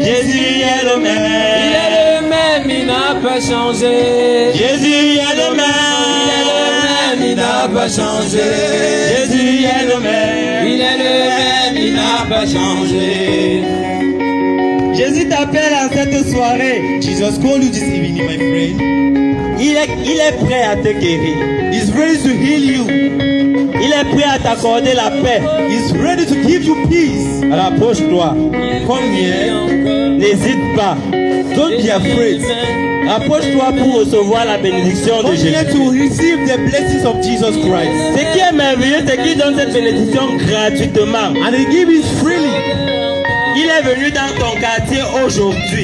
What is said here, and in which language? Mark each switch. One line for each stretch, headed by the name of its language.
French: Jésus est le même. Il est le même, il n'a pas changé. Jésus est le même. Il est le même, il n'a pas changé. Jésus est le même. Il est le même, il n'a pas changé. Jésus t'appelle à cette soirée.
English: Jesus called you this evening, my friend.
French: Il est prêt à te guérir.
English: He's ready to heal you.
French: Il est prêt à t'accorder la paix.
English: He's ready to give you peace.
French: Alors approche-toi.
English: Come here.
French: N'hésite pas.
English: Don't be afraid.
French: Approche-toi pour recevoir la bénédiction de
English: Come here
French: Jésus.
English: to receive the blessings of Jesus Christ.
French: Ce qui est merveilleux, c'est qu'il donne cette bénédiction gratuitement.
English: And he gives it freely.
French: Il est venu dans ton quartier aujourd'hui.